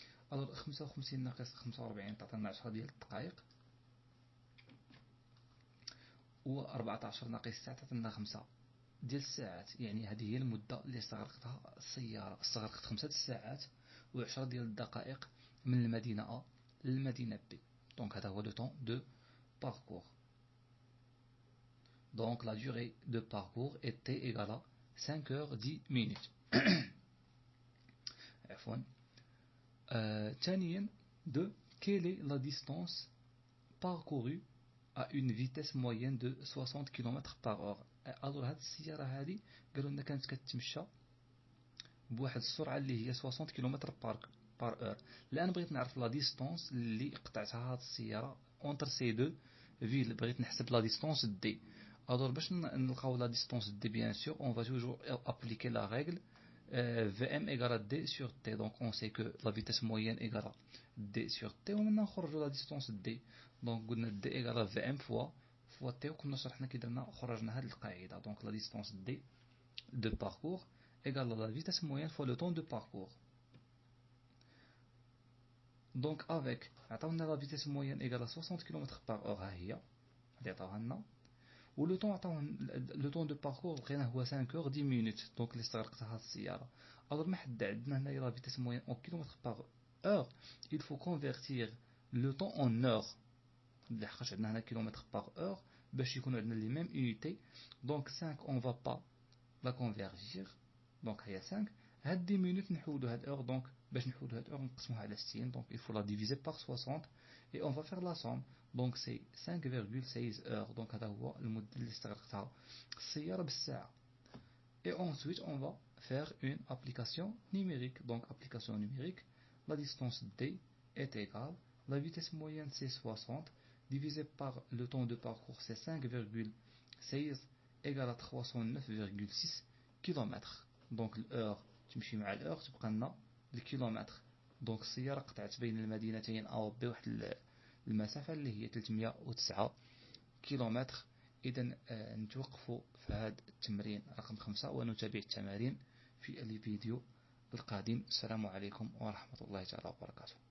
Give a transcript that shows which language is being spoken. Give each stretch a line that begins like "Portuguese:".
Arabic: alors 55 ناقص 45 تعطينا 10 ديال الدقائق و 14 ناقص 9 تعطينا 5 ديال الساعات. يعني هذه هي المدة اللي استغرقتها السيارة. استغرقت 5 ساعات و10 ديال الدقائق من المدينة A للمدينة B.
French: donc هذا هو le temps de parcours. donc la durée de parcours est t égale à 5 heures 10 minutes.
Arabic: عفوا.
French: ثانيا de quelle est la distance parcourue à une vitesse moyenne de 60 km par heure.
Arabic: alors هاد السيارة هذه قالوا لنا كانت كتمشى بواحد السرعة اللي هي 60 كيلومتر بار اور. الآن بغيت نعرف
French: لا ديستونس اللي
Arabic: قطعتها هاد السيارة
French: اونتر سي دو فيل.
Arabic: بغيت نحسب لا ديستونس دي.
French: alors باش نلقاو لا ديستونس دي bien sûr on va toujours appliquer la règle Vm égale à d sur t. donc on sait que la vitesse moyenne égale à d sur t ومنها نخرجوا la distance d.
Arabic: donc قلنا d égale à Vm fois t وكنا شرحنا كي درنا خرجنا هاد القاعدة.
French: donc la distance d de parcours égale à la vitesse moyenne fois le temps de parcours.
Arabic: donc avec عطاونا la vitesse moyenne égale à 60 km par heure ها هي اللي عطاوها لنا و لو طون عطاونا
French: لو طون دو باركور
Arabic: لقيناه هو 5 اور 10 مينوت. دونك اللي استغرقتها هاد السيارة. alors ما حد عندنا هنايا لا vitesse moyenne en km par heure
French: il faut convertir le temps en heure
Arabic: لحقاش عندنا هنا كيلومتر par heure باش يكونوا عندنا لي ميم unité.
French: donc 5 on va pas la convertir donc هي 5.
Arabic: هاد 10 minutes نحولوا هاد heure.
French: donc باش نحولوا هاد heure نقسموها على 60 donc il faut la diviser par 60 et on va faire la somme. donc c'est 5,16 heures.
Arabic: donc هذا هو المدة اللي استغرقتها السيارة بالساعة.
French: et ensuite on va faire une application numérique. donc application numérique, la distance d est égale la vitesse moyenne c'est 60 divisé par le temps de parcours c'est 5,16 égale à 309,6 km.
Arabic: donc l'heure تمشي مع الأور تبقى لنا الكيلومتر. دونك السيارة قطعت بين المدينتين أو بواحد المسافة اللي هي 309 كيلومتر. إذا نتوقفوا في هذا التمرين رقم 5 ونتابع التمارين في الفيديو القادم. السلام عليكم ورحمة الله تعالى وبركاته.